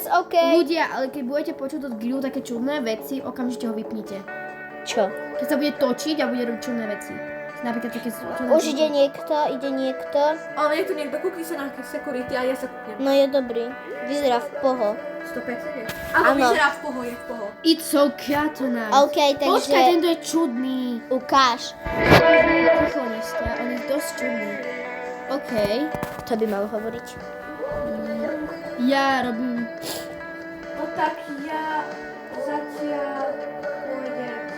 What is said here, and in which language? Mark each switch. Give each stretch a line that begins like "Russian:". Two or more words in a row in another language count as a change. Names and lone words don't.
Slovak: Ľudia, ale keď budete počuť od Gilu také čudné veci, okamžite ho vypnite. Čo? Keď sa bude točiť a bude robiť čudné veci. Napríklad také... Už ide niekto. Ale je tu niekto, kúkni sa na security a ja sa kúknem. No je dobrý. Vyzerá v poho. 100%. Áno. Áno, vyzerá v poho, je v poho.
English: It's so nice.
Slovak: OK, takže... Počkaj, tento je čudný. Ukáž. Ticho dneska, on je dosť čudný. OK. To by mal hovoriť. Ja robím... No tak ja zatiaľ pôjdem.